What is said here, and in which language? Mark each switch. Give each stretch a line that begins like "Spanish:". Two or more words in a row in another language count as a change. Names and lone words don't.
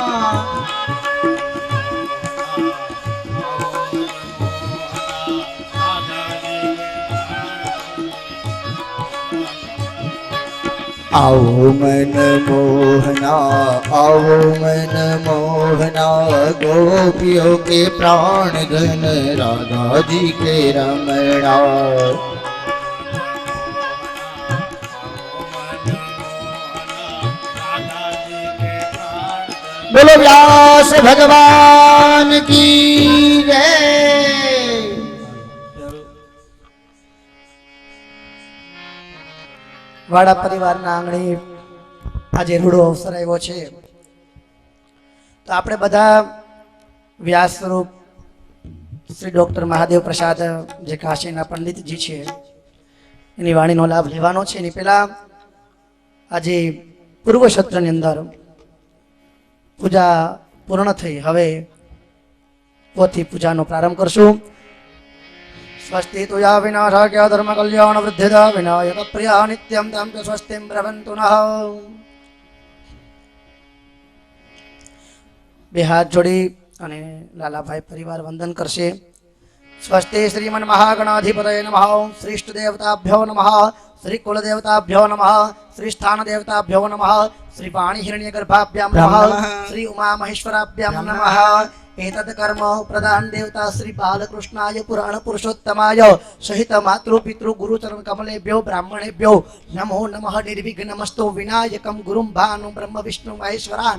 Hindi: आओ मन मोहना, आओ मन मोहना, गोपियों के प्राण धन राधा जी के रमणा. बोलो व्यास भगवान की जय.
Gujarati: વાડા પરિવારના આંગણે આજે રૂડો અવસર આવ્યો છે, તો આપણે બધા વ્યાસ સ્વરૂપ શ્રી ડોક્ટર મહાદેવ પ્રસાદ જે કાશીના પંડિતજી છે એની વાણીનો લાભ લેવાનો છે. એની પહેલા આજે પૂર્વ સત્રની અંદર પૂજા પૂર્ણ થઈ, હવે પોથી પૂજાનો પ્રારંભ કરશું.
Sanskrit: स्वस्ति तुया विनाशाख्या धर्म कल्याण वृद्धिदा विनायक प्रिया नित्यं तम च स्वस्तिं ब्रवन्तु नः.
Gujarati: બે હાથ જોડી અને લાલાભાઈ પરિવાર વંદન કરશે.
Sanskrit: સ્વસ્તિ શ્રીમન મહાગણાધિપતये નમઃ, શ્રી ઇષ્ટ દેવતાભ્યો નમઃ, શ્રી કુલ દેવતાભ્યો નમઃ, શ્રી સ્થાન દેવતાભ્યો નમઃ, શ્રી વાણી હિરण्यगर्भाभ्यां नमः, श्री उमा महेश्वराभ्यां नमः. एतत् कर्म प्रधान देवता श्री बालकृष्णाय पुराण पुरुषोत्तमाय सहित मातृ पितृ गुरुचरण कमलेभ्यो ब्राह्मणेभ्यो नमो नमः. निर्विघ्नमस्तु विनायकं गुरुं भानु ब्रह्म विष्णु महेश्वरान्